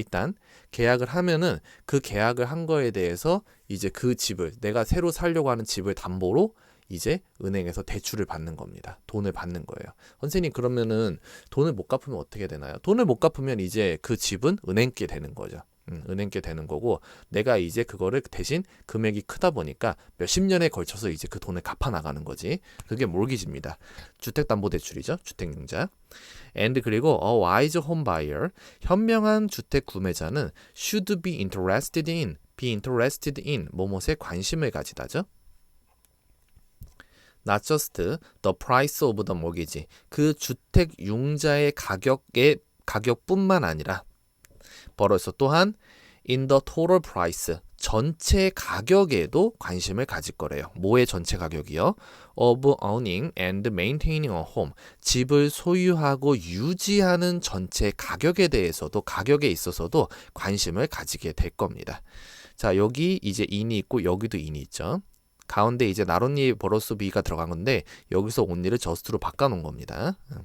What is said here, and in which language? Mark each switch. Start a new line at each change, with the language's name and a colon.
Korean: 일단 계약을 하면은 그 계약을 한 거에 대해서 이제 그 집을, 내가 새로 살려고 하는 집을 담보로 이제 은행에서 대출을 받는 겁니다. 돈을 받는 거예요. 선생님, 그러면은 돈을 못 갚으면 어떻게 되나요? 돈을 못 갚으면 이제 그 집은 은행께 되는 거죠. 은행께 되는 거고, 내가 이제 그거를 대신 금액이 크다 보니까 몇십 년에 걸쳐서 이제 그 돈을 갚아 나가는 거지. 그게 몰기지입니다. 주택담보대출이죠. 주택융자.
English: and 그리고 a wise home buyer,
Korean: 현명한 주택 구매자는
English: should be interested in,
Korean: 뭐뭇에 관심을 가지다죠.
English: not just the price of the mortgage,
Korean: 그 주택융자의 가격뿐만 아니라
English: 벌어서 또한 in the total price,
Korean: 전체 가격에도 관심을 가질 거래요. 뭐의 전체 가격이요?
English: of owning and maintaining a home.
Korean: 집을 소유하고 유지하는 전체 가격에 대해서도 가격에 있어서도 관심을 가지게 될 겁니다. 자, 여기 이제 in이 있고 여기도 in이 있죠. 가운데 이제 not only 벌어서 be가 들어간 건데 여기서 only를 just로 바꿔 놓은 겁니다.